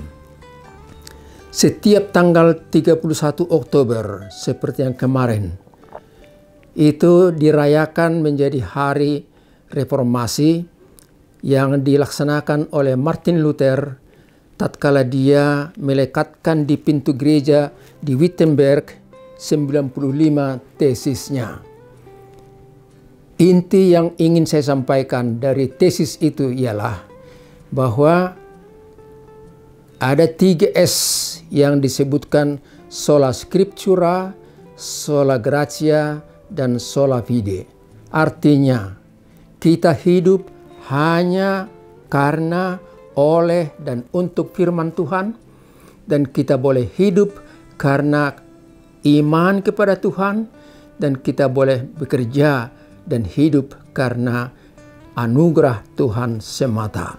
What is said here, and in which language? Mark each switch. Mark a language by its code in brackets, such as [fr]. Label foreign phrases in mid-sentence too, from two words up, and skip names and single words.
[id] Setiap tanggal 31 Oktober seperti yang kemarin, itu dirayakan menjadi hari reformasi yang dilaksanakan oleh Martin Luther tatkala dia melekatkan di pintu gereja di Wittenberg 95 tesisnya. Inti yang ingin saya sampaikan dari tesis itu ialah bahwa ada 3 S yang disebutkan: [la] sola scriptura, sola gratia, [id] dan [la] sola fide. [id] Artinya kita hidup hanya karena, oleh, dan untuk firman Tuhan, dan kita boleh hidup karena iman kepada Tuhan, dan kita boleh bekerja dan hidup karena anugerah Tuhan semata.